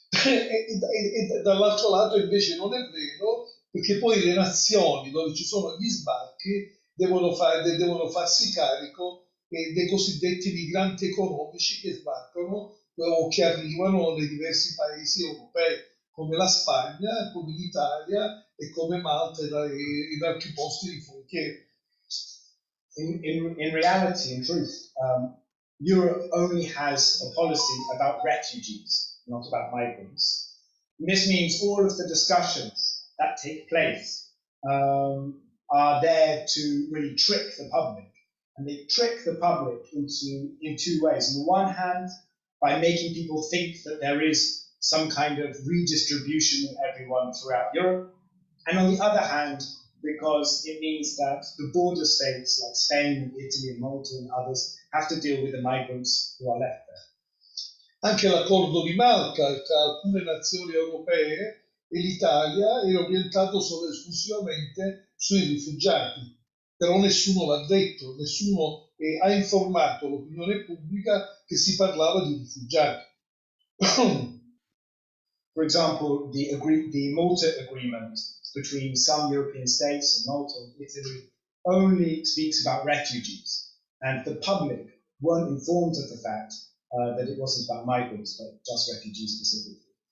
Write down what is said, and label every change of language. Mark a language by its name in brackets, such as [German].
[Italian] e dall'altro lato invece non è vero, perché poi le nazioni dove ci sono gli sbarchi devono farsi carico dei cosiddetti migranti economici che sbarcano o che arrivano nei diversi paesi europei, come la Spagna, come l'Italia e come Malta e in altri posti di frontiera. [English] In reality, in truth, Europe only has a policy about refugees, not about migrants. And this means all of the discussions that take place are there to really trick the public. And they trick the public in two ways. On the one hand, by making people think that there is some kind of redistribution of everyone throughout Europe. And on the other hand, because it means that the border states like Spain, Italy, and Malta and others have to deal with the migrants who are left there. [Italian] Anche l'accordo di Malta tra alcune nazioni europee e l'Italia è orientato solo esclusivamente sui rifugiati, però nessuno l'ha detto, nessuno ha informato l'opinione pubblica che si parlava di rifugiati. [English] For example, the Malta Agreement between some European states and Malta and Italy only speaks about refugees, and the public weren't informed of the fact that it wasn't about migrants, but just refugees specifically.